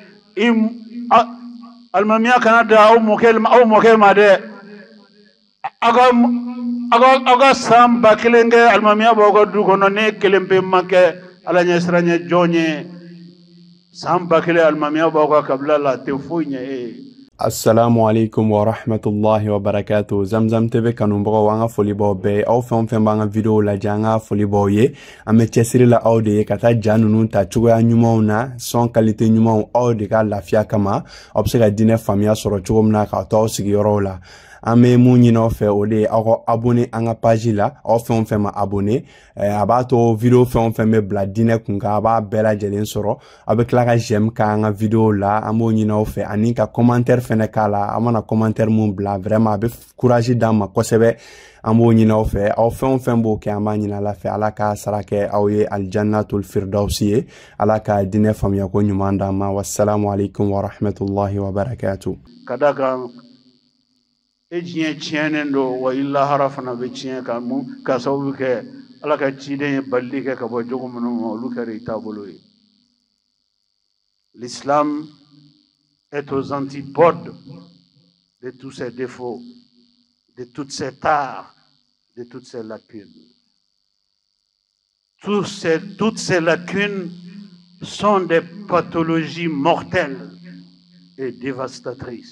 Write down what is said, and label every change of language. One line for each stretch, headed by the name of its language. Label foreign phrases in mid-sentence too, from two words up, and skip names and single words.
Bambara: alimamiya kana da aw mɔkɛ ma dɛ aw ka san 1000 kɛ alimamiya b'aw ka du kɔnɔ ne kelen pe ma kɛ ala ɲɛsiranɲɛ jɔn ye san 1000 alimamiya b'aw ka kabila la tɛ foyi ɲɛ e ye.
Arabic: السلام عليكم ورحمة الله وبركاته.
Bambara: Zamzam TV kanunbagaw an ka foli b'aw bɛɛ aw fɛn o fɛn b'an ka video lajɛ an ka foli b'aw ye an bɛ cɛsiri la aw de ye ka taa ja ninnu ta cogoya ɲumanw na
French: son qualité
Bambara: ɲumanw aw de ka lafiya kama aw bɛ se ka diinɛ faamuya sɔrɔ cogo min na k'a to aw sigiyɔrɔw la an bɛ mun ɲini aw fɛ o de ye aw ka abonné an ka page la aw fɛn o fɛn ma abonné a b'a to video fɛn o fɛn bɛ bila diinɛ kun kan a b'a bɛɛ lajɛlen sɔrɔ aw bɛ tila ka j'aime k'an ka video la an b'o ɲini aw fɛ ani ka commentaire fɛnɛ k'a la a mana commentaire mun bila vraiment a bɛ courage d'an ma kosɛbɛ an b'o ɲini aw fɛ aw fɛn o fɛn b'o kɛ an b'a ɲini ala fɛ ala ka sara kɛ aw ye
Arabic: الجنة الفردوس
Bambara: ye ala ka diinɛ faamuya ko ɲuman d'an ma
Arabic: والسلام عليكم ورحمة الله وبركاته.
Bambara: Ka d'a kan e diɲɛ tiɲɛnen don wa i lahara fana bɛ tiɲɛ ka sababu kɛ ala ka ciden ye balili kɛ ka bɔ jogo minnu ma olu kɛra i taabolo ye.
French: L'islam est aux antipodes de tous ses défauts, de toutes ses tares, de toutes ses lacunes. Toutes ces lacunes sont des pathologies mortelles et dévastatrices.